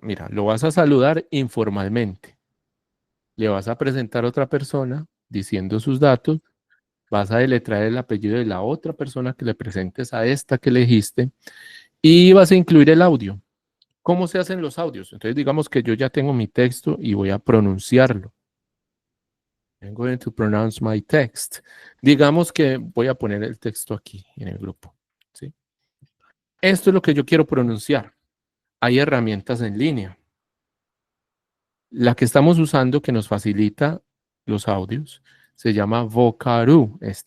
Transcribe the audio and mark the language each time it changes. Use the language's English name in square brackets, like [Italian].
[Spanish] Mira, lo vas a saludar informalmente. Le vas a presentar a otra persona diciendo sus datos. Vas a deletrear el apellido de la otra persona que le presentes a esta que elegiste y vas a incluir el audio. ¿Cómo se hacen los audios? Entonces digamos que yo ya tengo mi texto y voy a pronunciarlo. [English] I'm going to pronounce my text. [Spanish] Digamos que voy a poner el texto aquí en el grupo. ¿Sí? Esto es lo que yo quiero pronunciar. Hay herramientas en línea. La que estamos usando que nos facilita los audios se llama Vocaroo.